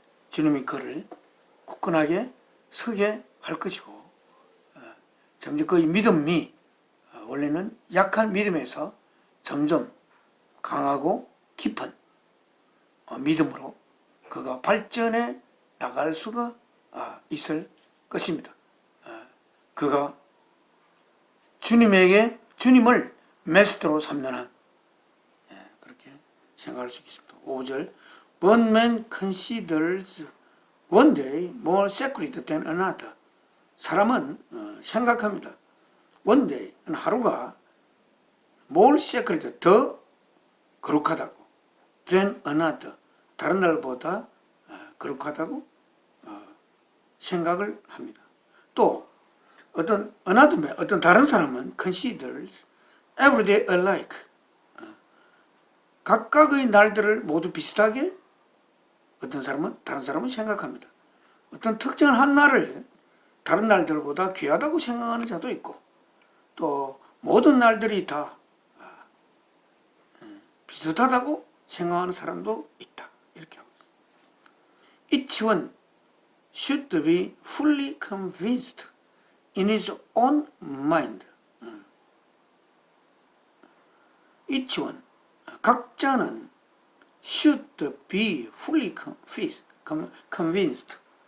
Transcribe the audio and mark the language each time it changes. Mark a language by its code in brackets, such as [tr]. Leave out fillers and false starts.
[ko] 주님이 그를 굳건하게 서게 할 것이고, 점점 그 믿음이 원래는 약한 믿음에서 점점 강하고 깊은 믿음으로 그가 발전해 나갈 수가 있을 것입니다. 그가 주님을 메스터로 삼는 한, 그렇게 생각할 수 있습니다. [en] 5절 One man considers one day more sacred than another. [ko] 사람은 생각합니다. [en] One day, [ko] 하루가 [en] more sacred, [ko] 더 거룩하다고, [en] than another, [ko] 다른 날보다 거룩하다고 생각을 합니다. 또 어떤 다른 사람은 [en] considers every day alike, [ko] 각각의 날들을 모두 비슷하게 다른 사람은 생각합니다. 어떤 특정한 한 날을 다른 날들보다 귀하다고 생각하는 자도 있고, 또 모든 날들이 다 비슷하다고 생각하는 사람도 있다. 이렇게 하고 있습니다. [en] Each one should be fully convinced in his own mind. Each one, [ko] 각자는 [en] should be fully convinced.